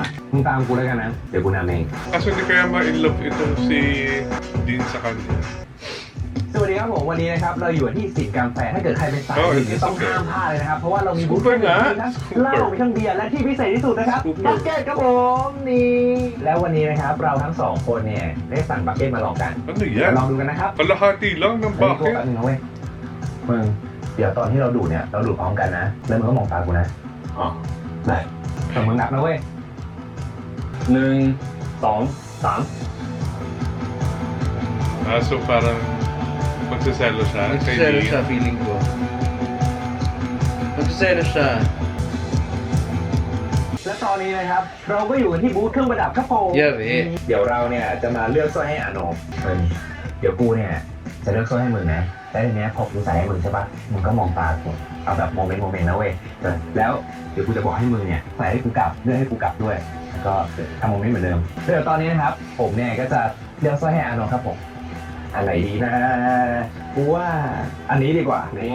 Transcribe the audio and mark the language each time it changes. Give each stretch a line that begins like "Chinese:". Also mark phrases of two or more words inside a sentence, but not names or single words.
Thai: มึงตามกูแล้วกันนะ เดี๋ยวกูนำเอง
Filipino: Kaso hindi kaya ma-inlove itong si Dean sa kanya.
Thai: สวัสดีครับผมวันนี้นะครับเราอยู่ที่สินกาแฟถ้าเกิดใครเป็นสาย
English: Oh,
Thai: ดื่ม
English: it's
Thai: เนี่ยต้อง
English: okay.
Thai: ห้ามพลาดเลยนะครับเพราะว่าเรามีบูธ
English: Super
Thai: มี
Filipino: nga.
Thai: ทั้งเหล้ามีทั้งเบียร์และที่พิเศษที่สุดนะครับ
English: Super.
Thai: บัคเก็ตครับผมนี่แล้ววันนี้นะครับเราทั้งสองคนเนี่ยได้สั่งบัคเก็ตมาลองกัน
Filipino: Ano
Thai: เดี๋ยวลอง
Filipino: yan?
Thai: ดูกันนะครับ
Filipino: Kalahati lang ng
Thai: เฮ้ยโทษ
Filipino: bakit.
Thai: แป๊บนึงนะเว้ยมึงเดี๋ยวตอนที่เราดูดเนี่ยเราดูดพร้อมกันนะแล้วมึงก็มองตากูนะ อ๋อ ได้แต่มึงนับนะเว้ย 1 2 3
Filipino: Ah, so parang magsaselo siya. kay Magsiselo Dean. siya, feeling ko. Magsiselo siya.
Thai: และตอนนี้นะครับเราก็อยู่กันที่บูธเครื่องประดับครับผม เย้เว้ย เดี๋ยวเราเนี่ยจะมาเลือกสร้อยให้อาโนเดี๋ยวกูเนี่ยจะเลือกสร้อยให้มึงนะแล้วทีเนี้ยพอกูใส่ให้มึงใช่ปะมึงก็มองตากูเอาแบบโมเมนต์นะเว้ยแล้วเดี๋ยวกูจะบอกให้มึงเนี่ยใส่ให้กูกลับเลือกให้กูกลับด้วยแล้วก็ทำโมเมนต์เหมือนเดิมเดี๋ยวตอนนี้นะครับผมเนี่ยก็จะเลือกสร้อยให้อาโนครับผมอันไหนดีนะกูว่าอันนี้ดีกว่านี่